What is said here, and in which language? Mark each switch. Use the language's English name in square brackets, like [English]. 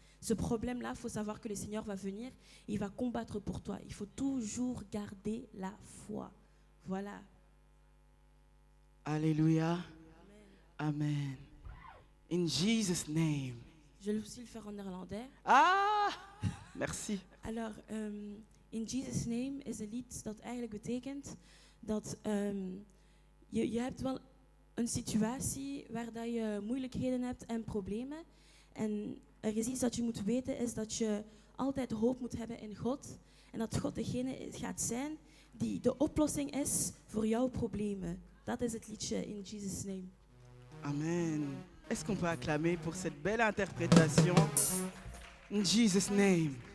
[French] Ce problème-là, il faut savoir que le Seigneur va venir, il va combattre pour toi. Il faut toujours garder la foi. Voilà. [English] Alléluia. Amen. In Jesus' name. [French] Je vais aussi le faire en néerlandais. Ah, merci. [Dutch] Alors, In Jesus' Name is een lied dat eigenlijk betekent dat je hebt wel een situatie waar dat je moeilijkheden hebt en problemen. En er is iets dat je moet weten, is dat je altijd hoop moet hebben in God. En dat God degene gaat zijn die de oplossing is voor jouw problemen. Dat is het liedje In Jesus' Name. Amen. [French] Est-ce qu'on peut acclamer pour cette belle interprétation? In Jesus' name.